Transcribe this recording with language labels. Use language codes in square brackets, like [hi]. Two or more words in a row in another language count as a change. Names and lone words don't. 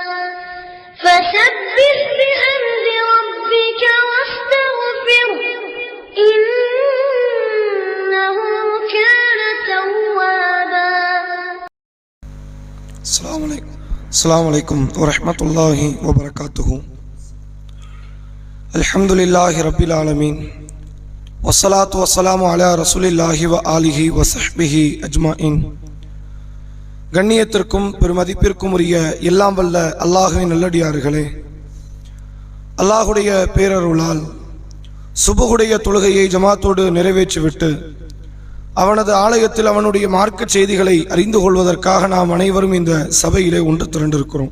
[ar] فسبح بحمد ربك واستغفره إنه كان توابا. السلام عليكم ورحمة الله وبركاته. الحمد لله رب العالمين والصلاة والسلام على رسول الله وآله وصحبه أجمعين. [ta] கண்ணியத்திற்கும் பெருமதிப்பிற்கும் உரிய எல்லாம் வல்ல அல்லாஹ்வின் நல்லடியார்களே, அல்லாஹுடைய பேரருளால் சுபகுடைய தொழுகையை ஜமாத்தோடு நிறைவேற்றிவிட்டு அவனது ஆலயத்தில் அவனுடைய மார்க்க செய்திகளை அறிந்து கொள்வதற்காக நாம் அனைவரும் இந்த சபையிலே ஒன்று திரண்டிருக்கிறோம்.